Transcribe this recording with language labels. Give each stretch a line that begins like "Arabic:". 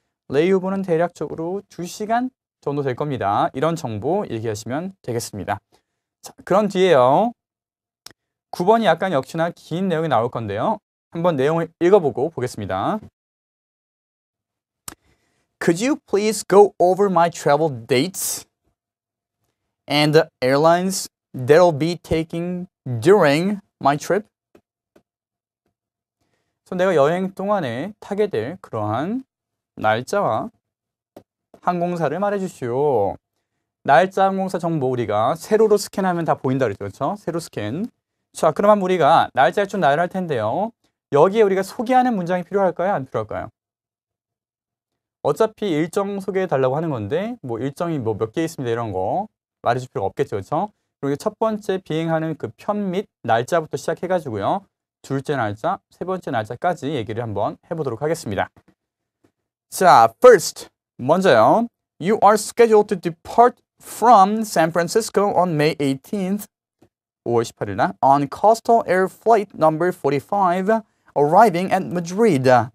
Korean: 레이오버는 대략적으로 2시간 정도 될 겁니다. 이런 정보 얘기하시면 되겠습니다. 자, 그런 뒤에요. 9번이 약간 역시나 긴 내용이 나올 건데요. 한번 내용을 읽어보고 보겠습니다.
English: Could you please go over my travel dates and the airlines that I'll be taking during my trip?
Korean: 그래서 내가 여행 동안에 타게 될 그러한 날짜와 항공사를 말해주시오. 날짜, 항공사 정보 우리가 세로로 스캔하면 다 보인다 그랬죠. 그렇죠? 세로 스캔. 자, 그러면 우리가 날짜를 좀 나열할 텐데요. 여기에 우리가 소개하는 문장이 필요할까요? 안 필요할까요? 어차피 일정 소개해 달라고 하는 건데 뭐 일정이 뭐 몇 개 있습니다 이런 거 말해줄 필요가 없겠죠. 그렇죠? 그리고 첫 번째 비행하는 그 편 및 날짜부터 시작해 가지고요. 둘째 날짜, 세 번째 날짜까지 얘기를 한번 해보도록 하겠습니다. 자, first 먼저요.
English: You are scheduled to depart from San Francisco on May 18th
Korean: 5월 18일 날
English: on Coastal Air Flight number 45 arriving at Madrid.